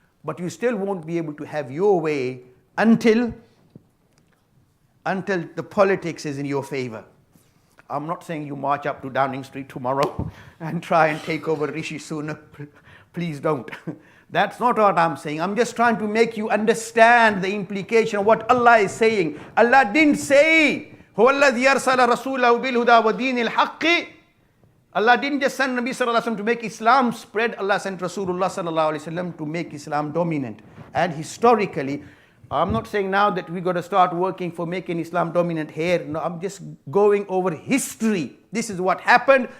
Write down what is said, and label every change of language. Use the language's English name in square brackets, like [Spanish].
[English] But you still won't be able to have your way until the politics is in your favor. I'm not saying you march up to Downing Street tomorrow and try and take over Rishi Sunak. Please don't. That's not what I'm saying. I'm just trying to make you understand the implication of what Allah is saying. Allah didn't say, [Arabic] هُوَ الَّذِي أَرْسَلَ رَسُولَهُ بِالْهُدَى وَدِينِ الْحَقِّ. [English] Allah didn't just send Nabi sallallahu alaihi wasallam to make Islam spread. Allah sent Rasulullah sallallahu alaihi wasallam to make Islam dominant. And historically, I'm not saying now that we got to start working for making Islam dominant here. No, I'm just going over history. This is what happened.